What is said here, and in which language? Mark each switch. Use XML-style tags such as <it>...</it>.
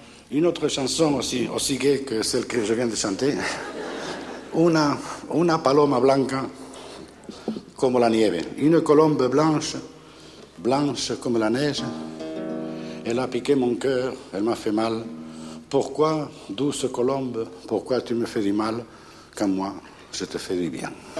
<fr>Une autre chanson aussi gaie que celle que je viens de chanter.</fr> <es>Una paloma blanca como la nieve.</es> <fr>Une colombe blanche, blanche comme la neige. Elle a piqué mon cœur, elle m'a fait mal. Pourquoi, douce colombe, pourquoi tu me fais du mal quand moi, je te fais du bien?</fr>